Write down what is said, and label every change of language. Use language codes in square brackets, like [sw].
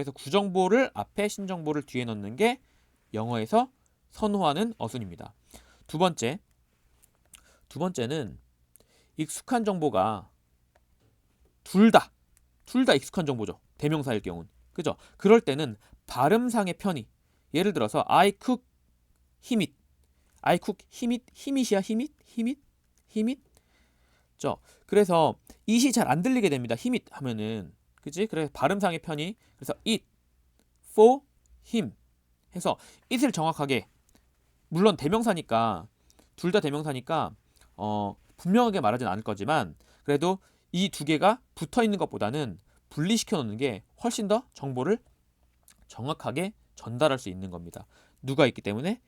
[ko] 그래서 구정보를 앞에, 신정보를 뒤에 넣는 게 영어에서 선호하는 어순입니다. 두 번째는 익숙한 정보가 둘 다 익숙한 정보죠. 대명사일 경우는. 그죠? 그럴 때는 발음상의 편의. [en] 예를 들어서 I cook him it. I cook him it. him it이야. him it. him it. him it. [ko] 그래서 it이 잘 안 들리게 됩니다. [en] him it [ko] 하면은. 그지? 그래서 발음상의 편의. 그래서 [en] it for him [ko] 해서 it을 정확하게, 물론 대명사니까 둘 다 대명사니까 분명하게 말하진 않을 거지만 그래도 이 두 개가 붙어 있는 것보다는 분리시켜 놓는 게 훨씬 더 정보를 정확하게 전달할 수 있는 겁니다. 누가 있기 때문에?